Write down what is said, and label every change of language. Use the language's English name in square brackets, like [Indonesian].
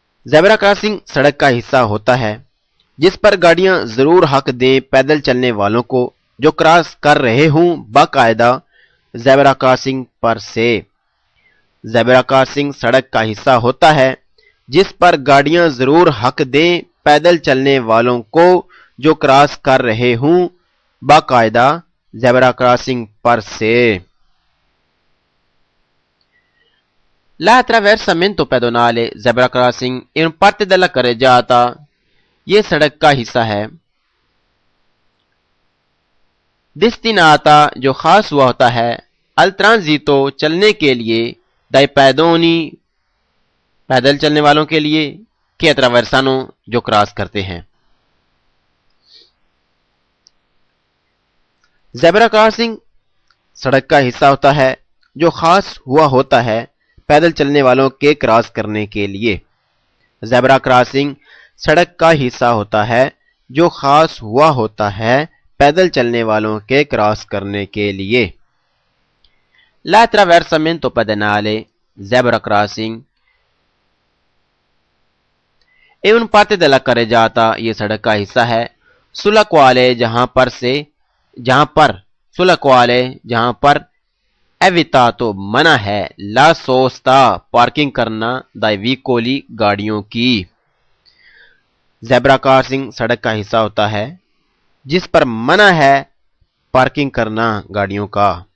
[Urdu] Zebra crossing سڑک کا حصہ ہوتا ہے جس پر گاڑیاں ضرور حق دیں پیدل چلنے والوں کو جو کراس کر رہے ہوں باقاعدہ زیبرا کراسنگ پر سے. زیبرا کراسنگ سڑک کا حصہ ہوتا ہے جس پر گاڑیاں ضرور حق دیں پیدل چلنے والوں کو جو کراس کر رہے ہوں باقاعدہ زیبرا کراسنگ پر سے. [Italian] L'attraversamento pedonale zebra crossing è un parte della carreggiata, [Urdu] یہ سڑک کا حصہ ہے. [Italian] destinata [Urdu] جو خاص ہوا ہوتا ہے [Italian] al transito [Urdu] چلنے کے لیے [Italian] dai pedoni [Urdu] پیدل چلنے والوں کے لیے [Italian] che attraversano [Urdu] جو کراس کرتے ہیں. زیبرا کراسنگ سڑک کا حصہ ہوتا ہے جو خاص ہوا ہوتا ہے پیدل چلنے والوں کے کراس کرنے کے لیے. زیبرا کراسنگ سڑک کا حصہ ہوتا ہے جو خاص ہوا ہوتا ہے پیدل چلنے والوں کے کراس کرنے کے لیے. [Italian] L'attraversamento pedonale zebra crossing è un parte della carreggiata, [Urdu] یہ سڑک کا حصہ ہے. [Italian] sulla quale [Urdu] جہاں پر [Italian] evitato [Urdu] منع ہے [Italian] la sosta [Urdu] پارکنگ کرنا [Italian] dai veicoli [Urdu] گاڑیوں کی. زیبرا کراسنگ سڑک کا حصہ ہوتا ہے جس پر منع ہے پارکنگ کرنا گاڑیوں کا.